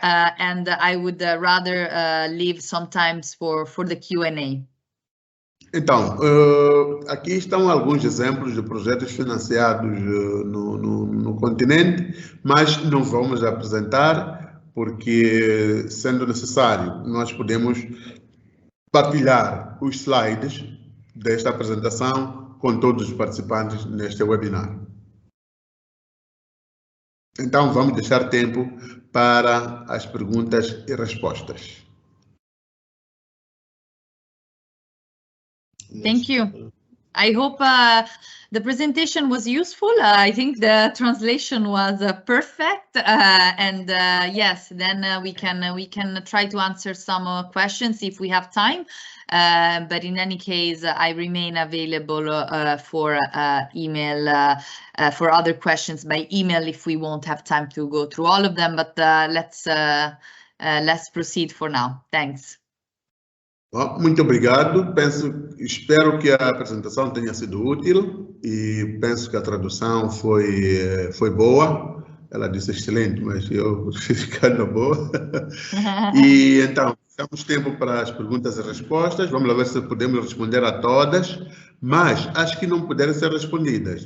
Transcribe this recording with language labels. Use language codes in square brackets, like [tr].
[en] And I would rather leave some time for the Q&A. [pt] Então, aqui estão alguns exemplos de projetos financiados no continente, mas não vamos apresentar porque, sendo necessário, nós podemos partilhar os slides desta apresentação com todos os participantes neste webinar. Então, vamos deixar tempo para as perguntas e respostas. [en] Thank you. I hope the presentation was useful. I think the translation was perfect, and yes, then we can try to answer some questions if we have time. But in any case, I remain available for email for other questions by email if we won't have time to go through all of them. But let's proceed for now. Thanks. [pt] Muito obrigado. Espero que a apresentação tenha sido útil e penso que a tradução foi boa. Ela disse excelente, mas eu prefiro ficar na boa. E então, Temos tempo para as perguntas e respostas. Vamos lá ver se podemos responder a todas, mas acho que não puderam ser respondidas.